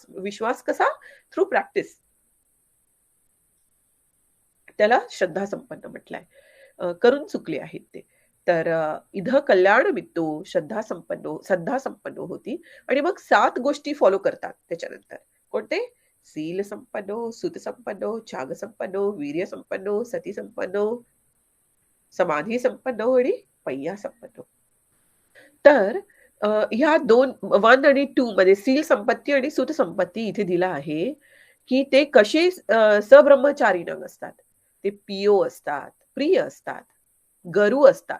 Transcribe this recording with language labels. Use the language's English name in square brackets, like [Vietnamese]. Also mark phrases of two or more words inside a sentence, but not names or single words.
[Marathi] विश्वास कसा? [English] through practice. [Marathi] त्याला श्रद्धा संपन्न म्हटलंय. करून चुकले आहेत ते. तर इथं [Pali] कल्याण मित्तो [Marathi] श्रद्धा संपन्न होती आणि मग 7 गोष्टी फॉलो करतात त्याच्यानंतर. [Pali] कोणते? सील संपन्नो, सुत संपन्नो, त्याग संपन्नो, वीर्य संपन्नो, सती संपन्नो, समाधी संपन्नो आणि पय्या संपन्नो. [Marathi] तर ह्या 1 आणि 2 मध्ये सील संपत्ती आणि सुत संपत्ती इथे दिला आहे, की ते कसे सब्रह्मचारीण असतात. ते पियो असतात, प्रिय असतात, गरू असतात.